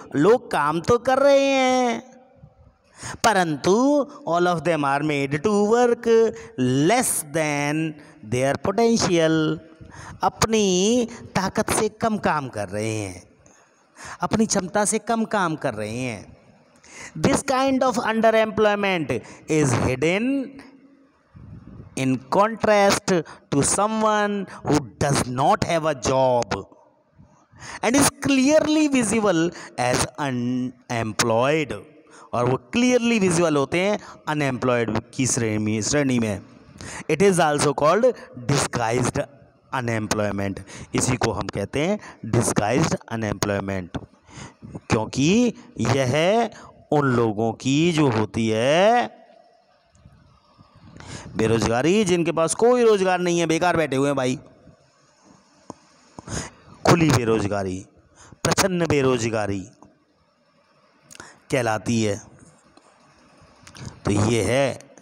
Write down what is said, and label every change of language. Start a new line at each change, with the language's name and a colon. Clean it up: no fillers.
Hindi: लोग काम तो कर रहे हैं, परंतु
English: All of them are made to work less than their potential.
Hindi: अपनी ताकत से कम काम कर रहे हैं, अपनी क्षमता से कम काम कर रहे हैं।
English: This kind of underemployment is hidden in contrast to someone who does not have a job and is clearly visible as unemployed।
Hindi: और वो
English: clearly visible
Hindi: होते हैं unemployed की श्रेणी में।
English: It is also called disguised unemployment।
Hindi: इसी को हम कहते हैं disguised unemployment, क्योंकि यह उन लोगों की जो होती है बेरोजगारी, जिनके पास कोई रोजगार नहीं है, बेकार बैठे हुए हैं भाई, खुली बेरोजगारी, प्रच्छन्न बेरोजगारी कहलाती है। तो ये है।